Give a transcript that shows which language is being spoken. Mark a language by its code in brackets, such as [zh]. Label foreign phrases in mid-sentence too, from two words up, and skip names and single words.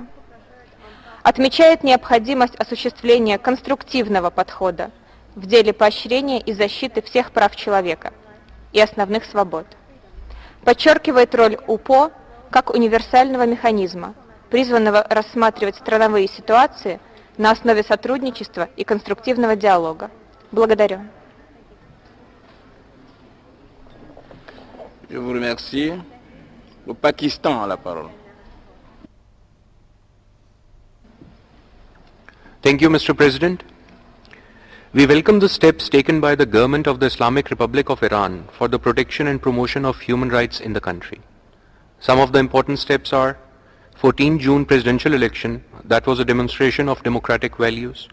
[ru] Отмечает необходимость осуществления конструктивного подхода в деле поощрения и защиты всех прав человека и основных свобод. Подчеркивает роль УПО как универсального механизма, призванного рассматривать страновые ситуации на основе сотрудничества и конструктивного диалога. Благодарю. [fr] Je vous remercie. Le Pakistan a la parole. [en] Thank you, Mr. President. We welcome the steps taken by the government of the Islamic Republic of Iran for the protection and promotion of human rights in the country. Some of the important steps are 14 June presidential election, that was a demonstration of democratic values.